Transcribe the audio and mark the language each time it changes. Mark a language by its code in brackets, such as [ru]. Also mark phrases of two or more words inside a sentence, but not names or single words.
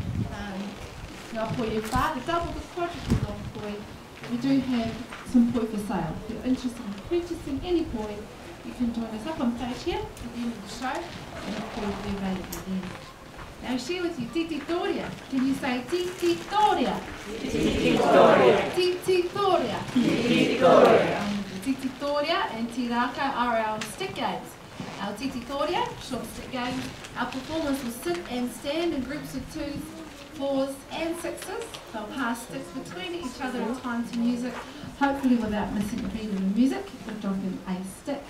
[mi] Ngā poi e whā, [en] the double, the quadruple long koi. We do have some poi for sale. If you're interested in purchasing any poi, you can join us up on stage here at the end of the show, and the poi will be available then. Now share with you Titi Toria. Can you say Titi Toria? Titi Toria. Titi Toria. Titi Toria. Titi Toria and Tiraka are our stick games. Our Titi Toria, short stick games, our performers will sit and stand in groups of 2s, 4s and 6s. They'll pass sticks between each other in time to music, hopefully without missing a beat of the music or dropping a stick.